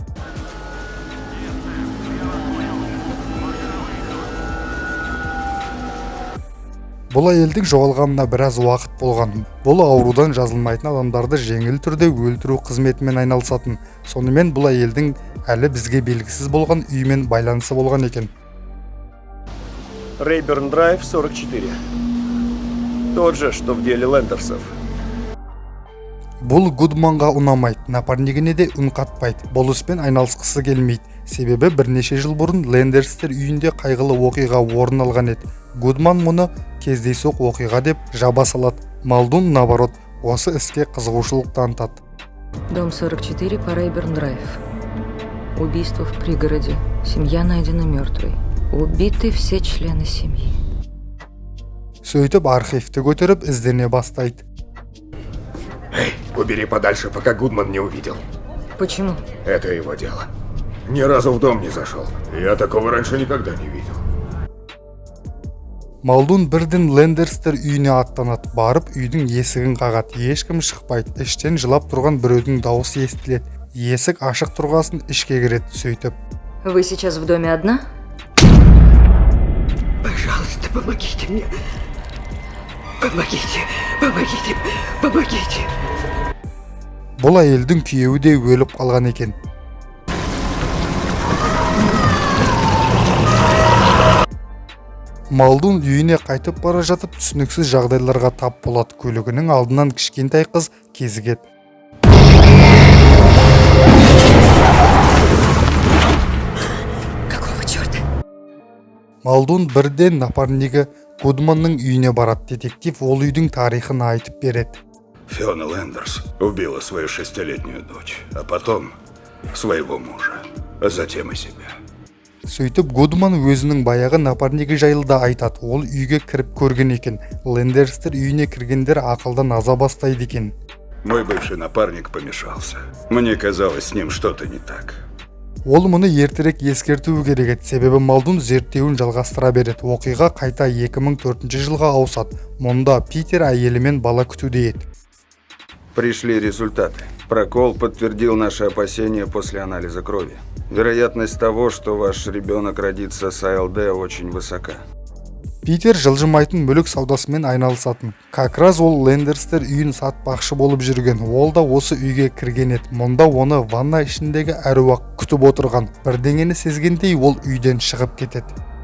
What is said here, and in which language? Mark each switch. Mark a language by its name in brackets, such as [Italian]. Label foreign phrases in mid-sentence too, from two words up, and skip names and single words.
[Kazakh] Бұл әйелдің жоғалғанына біраз уақыт болған. Бұл аурудан жазылмайтын адамдарды жеңіл түрде өлтіру қызметімен айналысатын. Сонымен бұл әйелдің әлі бізге белгісіз болған үймен байланысы болған екен. Рейберн Драйв 44. [Russian] Тот же, что в деле Лендерсов. [Kazakh] Бұл Гудманға ұнамайды, напарнигіне де үн қатпайды. Бұл іспен айналысқысы келмейді. Себебі бірнеше жыл бұрын Лендерстер үйінде қайғылы оқиға орын алған еді. Гудман мұны кездейсоқ оқиға деп жаба салады. Малдун, наоборот, осы іске қызығушылық танытады. [Russian] Дом 44 по Рейберн Драйв. Убийство в пригороде. Семья найдена мертвой. Убиты все члены семьи. [Kazakh] Сөйтіп архивті көтеріп іздене бастайды. [Russian] Эй, убери подальше, пока Гудман не увидел. Почему? Это его дело. Ни разу в дом не зашел. Я такого раньше никогда не видел. [Kazakh] Малдун бірден Лендерстер үйіне аттанады. Барып үйдің есігін қағады. Ешкім шықпайды. Іштен жылап тұрған біреудің дауысы естіледі. Есік ашық тұрғасын ішке кіреді. Сөйтіп: [Russian] Вы сейчас в доме одна? Пожалуйста, помогите мне. Помогите, помогите, помогите. [Kazakh] Бұл әйелдің күйеуі де өліп қалған екен. Малдун үйіне қайтып бара жатып түсініксіз жағдайларға тап болады. Көлігінің алдынан кішкентай қыз кезігеді. [Russian] Какого черта? [Kazakh] Малдун бірден напарнигі Гудманның үйіне барады. Детектив ол үйдің тарихын айтып береді. [Russian] Фиона Лендерс убила свою 6-летнюю дочь, а потом своего мужа, а затем и себя. [Kazakh] Сөйтіп Гудман өзінің баяғы напарнигі жайлы да айтады. Ол үйге кіріп көрген екен. Лендерстер үйіне кіргендер ақылдан аза бастайды екен. [Russian] Мой бывший напарник помешался. Мне казалось, с ним что-то не так. [Kazakh] Ол мұны ертерек ескертуі керек еді. Себебі Малдун зерттеуін жалғастыра береді. Оқиға қайта 2004 жылға ауысады. Мұнда Питер әйелімен бала күтуде еді. [Russian] Пришли результаты. Прокол подтвердил наши опасения после анализа крови. Вероятность того, что ваш ребенок родится с АЛД, очень высока. [Kazakh] Питер жылжымайтын мүлік саудасымен айналысатын. [Russian] Как раз [Kazakh] ол Лендерстер үйін сатпақшы болып жүрген. Ол да осы үйге кірген еді. Мұнда оны ванна ішіндегі әруақ күтіп отырған. Бірдеңені сезгендей ол үйден шығып кетеді.